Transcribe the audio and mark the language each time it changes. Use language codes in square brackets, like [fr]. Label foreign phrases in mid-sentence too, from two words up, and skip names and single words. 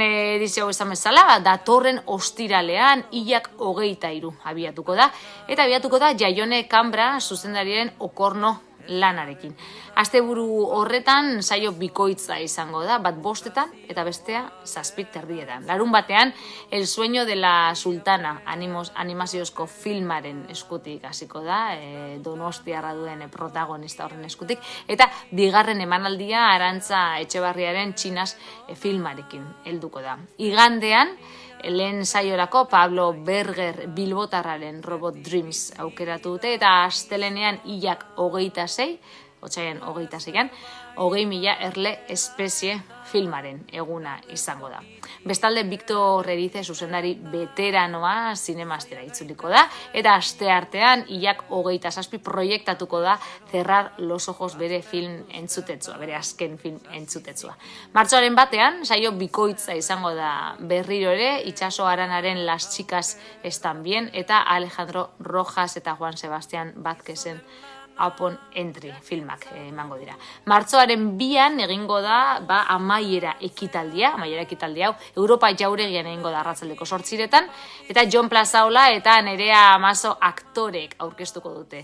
[eu] edizio izan bezala, datorren ostiralean hilak 23 abiatuko da, eta abiatuko da Jaione Kambra zuzendariaren Okorno lanarekin. Asteburu horretan saio bikoitza izango da, bat 5etan eta bestea 7:30. Larun batean, El sueño de la sultana animaziozko filmaren eskutik hasiko da, Donostiarra duen protagonista horren eskutik, eta bigarren emanaldia Arantza Etxebarriaren Txinas filmarekin helduko da. Igandean, lehen saiorako Pablo Berger Bilbotarraren Robot Dreams aukeratu dute eta astelenean hilak 26, otsailaren 26an, 20.000 erle espezie filmaren eguna izango da. Bestalde, Victor Erize zuzendari veteranoa zinemastera itzuliko da, eta asteartean hilak 27 proiektatuko da Cerrar los ojos bere film entzutetzua, bere azken film entzutetzua. Martxoaren batean, saio bikoitza izango da berriro ere, Itxaso Aranaren Las chicas están bien, eta Alejandro Rojas eta Juan Sebastián Vázquezen Upon Entry filmak emango dira. Martxoaren 2an egingo da amaiera ekitaldia hau Europa Jauregian egingo da arratsaldeko 8 eta Jon Plazaola eta Nerea Amaso aktorek aurkeztuko dute.